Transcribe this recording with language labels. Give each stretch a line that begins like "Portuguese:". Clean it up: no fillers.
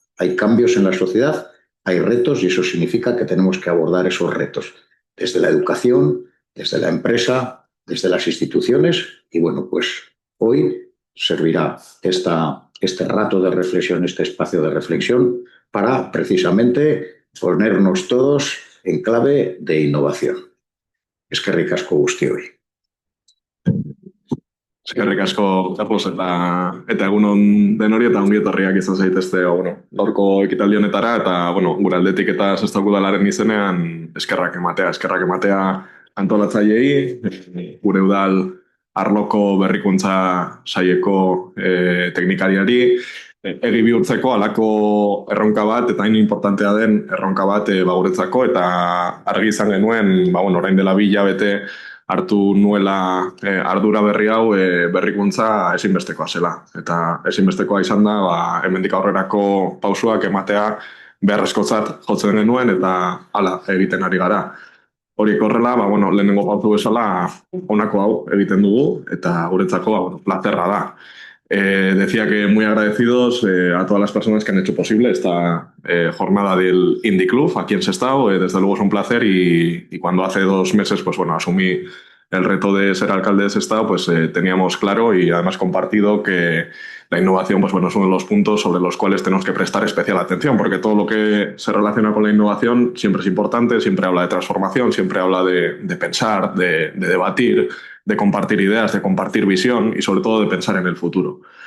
Spanish: Hay cambios en la sociedad, hay retos y eso significa que tenemos que abordar esos retos desde la educación, desde la empresa, desde las instituciones y bueno, pues hoy servirá este rato de reflexión, este espacio de reflexión para precisamente ponernos todos en clave de innovación.
Basque: Eskerrik asko guztioi. Eskerrik asko, Carlos, eta egunon denori eta ongi etorriak izan zaitezte gaurko ekitaldi honetara, eta gure aldetik eta Sestao Udalaren izenean eskerrak ematea antolatzaileei, gure udal arloko berrikuntza saieko teknikariari, egi bihurtzeko halako erronka bat, eta hain importantea den erronka bat guretzako, eta argi izan genuen, orain dela 2 hilabete hartu nuela ardura berri hau berrikuntza ezinbestekoa zela. Eta ezinbestekoa izan da, hemendik aurrerako pausuak ematea beharrezkotzat jotzen genuen eta hala egiten ari gara. Horiek horrela, lehenengo pausu bezala honako hau egiten dugu eta guretzako placerra da.
Spanish: Decía que muy agradecidos a todas las personas que han hecho posible esta jornada del Indie Club aquí en Sestao. Desde luego es un placer y cuando hace 2 meses asumí el reto de ser alcalde de Sestao, pues teníamos claro y además compartido que la innovación es uno de los puntos sobre los cuales tenemos que prestar especial atención, porque todo lo que se relaciona con la innovación siempre es importante, siempre habla de transformación, siempre habla de pensar, de debatir, de compartir ideas, de compartir visión y sobre todo de pensar en el futuro.